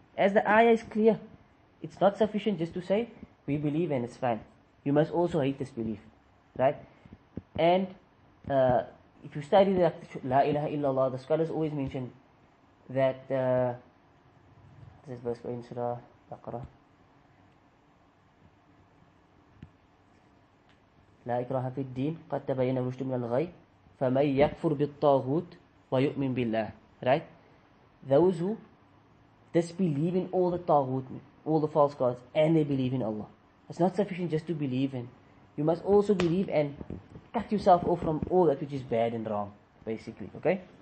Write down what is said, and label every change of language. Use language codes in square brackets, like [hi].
[en] As the ayah is clear, it's not sufficient just to say, we believe and it's fine. You must also hate disbelief. Right? And if you study the La ilaha illallah, the scholars always mention that this is verse in Surah Baqarah. [ar] لا إكراه في الدين قد تبين الرشد من الغي فمن يكفر بالطاغوت ويؤمن بالله. [en] Right? Those who disbelieve in all the taghut, all the false gods, and they believe in Allah. It's not sufficient just to believe in. You must also believe and cut yourself off from all that which is bad and wrong, basically. Okay?